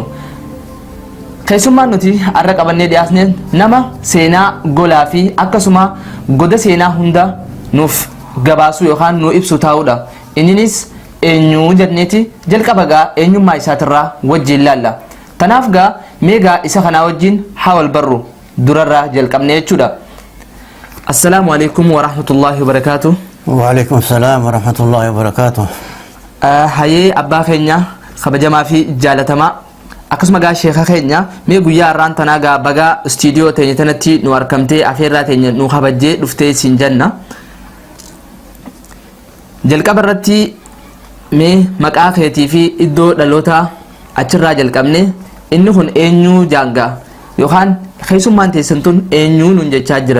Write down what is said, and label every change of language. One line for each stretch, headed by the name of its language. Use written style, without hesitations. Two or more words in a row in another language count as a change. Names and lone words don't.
Oromo: Keessummaan nuti har'a qabannee dhiyaasne nama seenaa golaa fi akkasuma goda seenaa hunda nuuf gabaasuu yookaan nuu ibsu taa'udha. Inninis eenyu jedhneeti jalqaba gaa eenyummaa isaatirraa wajjin laalla. Tanaaf gaa meegaa isa kanaa wajjin hawal barru durarraa jalqabne jechuudha.
Arabic: السلام عليكم ورحمة الله وبركاته. وعليكم السلام ورحمة الله وبركاته.
Oromo: Hayyee abbaa keenya kabajamaa fi jaalatamaa akkasuma gaa sheekha keenya mee guyyaa har'aan tanaa gaa bagaa istiidiyoo teenya tanatti nu argamtee afeerraa teenya nu kabajjee dhuftee siin jenna. Jalqaba irratti mee maqaa keetii fi iddoo dhalootaa achirraa jalqabne inni kun eenyu jaanga yookaan keessummaan teessan tun eenyu nun jechaa jiran.